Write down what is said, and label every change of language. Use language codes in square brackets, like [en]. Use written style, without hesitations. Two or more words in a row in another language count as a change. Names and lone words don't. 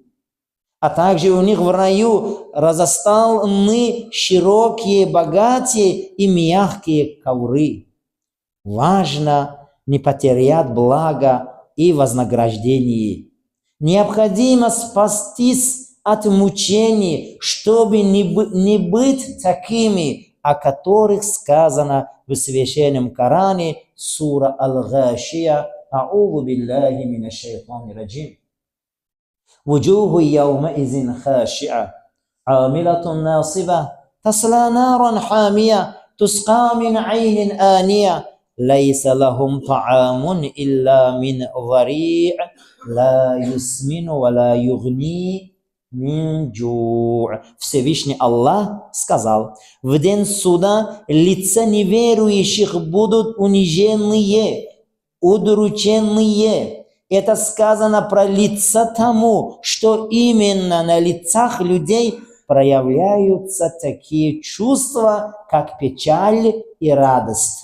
[ru] А также у них в раю разоставлены широкие, богатые и мягкие ковры. Важно не потерять благо и вознаграждение. Необходимо спастись от мучений, чтобы не быть такими, о которых сказано в Священном Коране, сура Аль-Гашия. [ar] أعوذ بالله من الشيطان الرجيم وجوه يومئذ خاشعة عاملة ناصبة تصلى نارا حامية تسقى من عين آنية ليس لهم طعام إلا من ضريع لا يسمن ولا يغني من جوع. [ru] Всевышний Аллах сказал: в день суда лица неверующих будут униженные, удрученные. Это сказано про лица тому, что именно на лицах людей проявляются такие чувства, как печаль и радость.